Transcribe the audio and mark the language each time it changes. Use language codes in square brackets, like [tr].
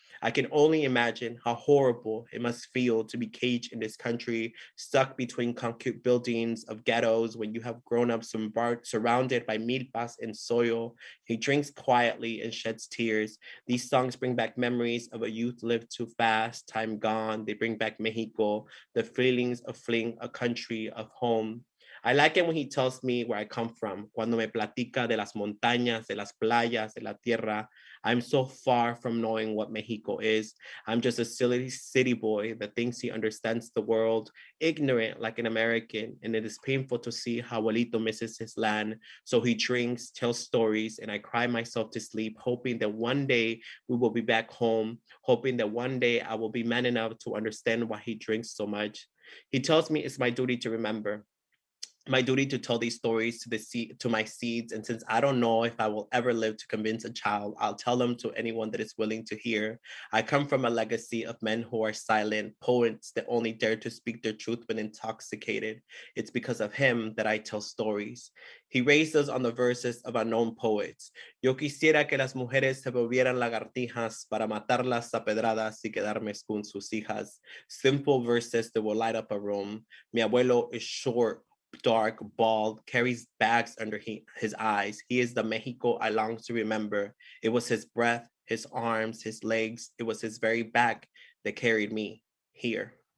[en] I can only imagine how horrible it must feel to be caged in this country, stuck between concrete buildings of ghettos when you have grown up surrounded by milpas and soil. He drinks quietly and sheds tears. These songs bring back memories of a youth lived too fast, time gone. They bring back Mexico, the feelings of fleeing a country of home. I like it when he tells me where I come from. [es] Cuando me platica de las montañas, de las playas, de la tierra. [en] I'm so far from knowing what Mexico is. I'm just a silly city boy that thinks he understands the world, ignorant like an American. And it is painful to see how Abuelito misses his land. So he drinks, tells stories, and I cry myself to sleep, hoping that one day we will be back home, hoping that one day I will be man enough to understand why he drinks so much. He tells me it's my duty to remember, my duty to tell these stories to my seeds. And since I don't know if I will ever live to convince a child, I'll tell them to anyone that is willing to hear. I come from a legacy of men who are silent, poets that only dare to speak their truth when intoxicated. It's because of him that I tell stories. He raised us on the verses of unknown poets. [es] Yo quisiera que las mujeres se volvieran lagartijas para matarlas a pedradas y quedarme con sus hijas. [en] Simple verses that will light up a room. [es] Mi abuelo [en] is short, dark, bald, carries bags under his eyes. He is the Mexico I long to remember. It was his breath, his arms, his legs. It was his very back that carried me here.